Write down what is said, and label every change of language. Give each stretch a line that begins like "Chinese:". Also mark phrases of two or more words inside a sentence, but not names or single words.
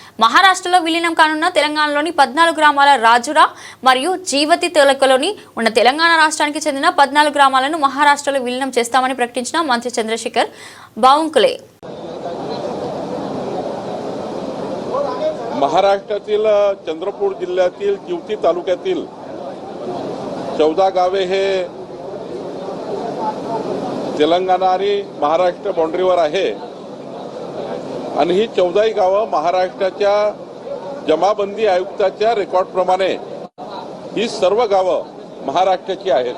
Telugu: మహారాష్ట్రలో విలీనం కానున్న తెలంగాణలోని 14 గ్రామాల రాజురా మరియు జీవతి తాలూకాలోని ఉన్న తెలంగాణ రాష్ట్రానికి చెందిన 14 గ్రామాలను మహారాష్ట్రలో విలీనం చేస్తామని ప్రకటించిన మంత్రి చంద్రశేఖర్ बावनकुळे।
Marathi: महाराष्ट्रातील चंद्रपूर जिल्ह्यातील जीवती तालुक्यातील 14 गावे हे तेलंगणा आणि महाराष्ट्र बाउंड्रीवर आहे आणि ही 14 गावं महाराष्ट्राच्या जमाबंदी आयुक्ताच्या रेकॉर्डप्रमाणे ही सर्व गावं महाराष्ट्राची आहेत।